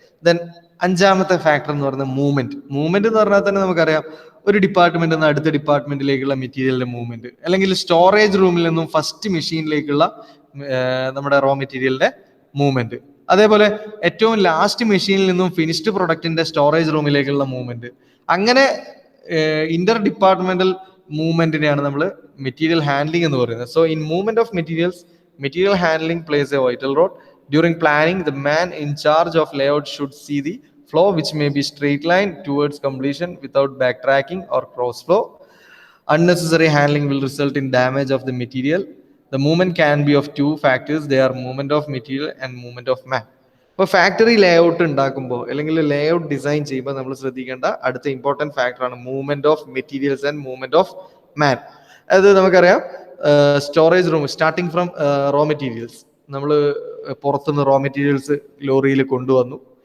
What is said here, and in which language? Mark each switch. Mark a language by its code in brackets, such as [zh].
[ml] Then അഞ്ചാമത്തെ factor എന്ന് പറയുന്നത് മൂവ്മെന്റ്. മൂവ്മെന്റ് എന്ന് പറഞ്ഞാൽ തന്നെ നമുക്കറിയാം, ഒരു ഡിപ്പാർട്ട്മെന്റിൽ നിന്ന് അടുത്ത ഡിപ്പാർട്ട്മെന്റിലേക്കുള്ള മെറ്റീരിയലിന്റെ മൂവ്മെന്റ്, അല്ലെങ്കിൽ സ്റ്റോറേജ് റൂമിൽ നിന്നും ഫസ്റ്റ് മെഷീനിലേക്കുള്ള നമ്മുടെ റോ മെറ്റീരിയലിന്റെ മൂവ്മെന്റ്. അതേപോലെ ഏറ്റവും ലാസ്റ്റ് മെഷീനിൽ നിന്നും ഫിനിഷ്ഡ് പ്രൊഡക്റ്റിന്റെ സ്റ്റോറേജ് റൂമിലേക്കുള്ള മൂവ്മെന്റ്. അങ്ങനെ ഇന്റർ ഡിപ്പാർട്ട്മെന്റൽ മൂവ്മെന്റിനെയാണ് നമ്മൾ മെറ്റീരിയൽ ഹാൻഡ്ലിംഗ് എന്ന് പറയുന്നത്. [en] So in movement of materials, material handling plays a vital role. During planning, the man in charge of layout should see the flow which may be straight line towards completion without backtracking or cross flow. Unnecessary handling will result in damage of the material. The movement can be of two factors. They are movement of material and movement of man. [ml] ഇപ്പോൾ factory layout ഉണ്ടാക്കുമ്പോൾ അല്ലെങ്കിൽ layout design ചെയ്യുമ്പോൾ നമ്മൾ ശ്രദ്ധിക്കേണ്ട അടുത്ത important ഫാക്ടറാണ് [en] Movement of materials and movement of man. [ml] അത് നമുക്കറിയാം, storage room starting from raw materials, നമ്മൾ പുറത്തുനിന്ന് റോ മെറ്റീരിയൽസ് ലോറിയിൽ കൊണ്ടുവന്നു.